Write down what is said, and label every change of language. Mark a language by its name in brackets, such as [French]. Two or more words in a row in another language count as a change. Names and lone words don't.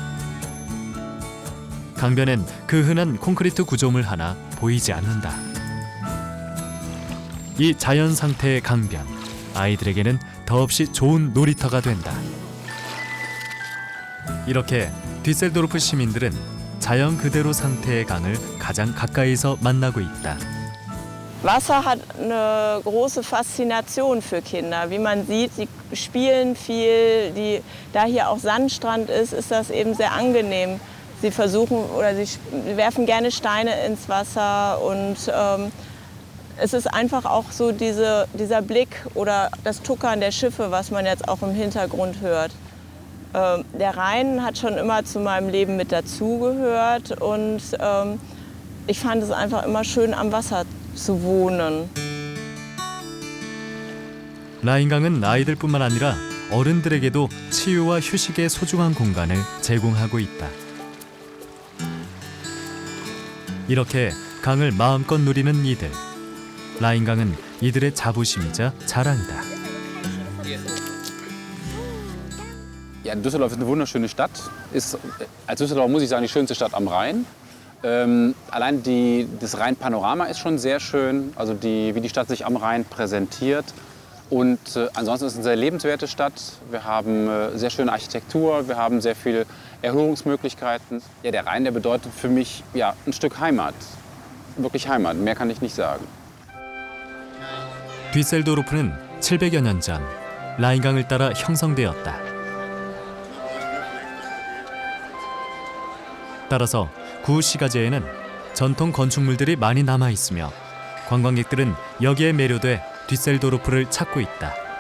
[Korean] 강변엔 그 흔한 콘크리트 구조물 하나 보이지 않는다. 이 자연 상태의 강변, 아이들에게는 더없이 좋은 놀이터가 된다. 이렇게 뒤셀도르프 시민들은 자연 그대로 상태의 강을 가장 가까이서 만나고 있다. [German] Wasser hat eine große Faszination für Kinder. Wie man sieht, sie spielen viel. Da hier auch Sandstrand ist, ist das eben sehr angenehm. Sie versuchen oder sie werfen gerne Steine ins Wasser und es ist einfach auch so dieser Blick oder das Tuckern der Schiffe, was man jetzt auch im Hintergrund hört. Der Rhein hat schon immer zu meinem Leben mit dazugehört und ich fand es einfach immer schön, am Wasser zu wohnen. [Korean] 라인강은 아이들뿐만 아니라 어른들에게도 치유와 휴식의 소중한 공간을 제공하고 있다. 이렇게 강을 마음껏 누리는 이들. 라인강은 이들의 자부심이자 자랑이다. [German] Ja, Düsseldorf ist eine wunderschöne Stadt. Als Düsseldorf muss ich sagen, die schönste Stadt am Rhein. Allein das Rheinpanorama ist schon sehr schön, also wie die Stadt sich am Rhein präsentiert. Und ansonsten ist es eine sehr lebenswerte Stadt. Wir haben sehr schöne Architektur, wir haben sehr viele Erholungsmöglichkeiten. Ja, der Rhein, der bedeutet für mich ja, ein Stück Heimat. Wirklich Heimat, mehr kann ich nicht sagen. [Korean] 뒤셀도르프는 700여 년 전 라인강을 따라 형성되었다. 따라서 구 시가지에는 전통 건축물들이 많이 남아 있으며 관광객들은 여기에 매료돼 뒤셀도르프를 찾고 있다.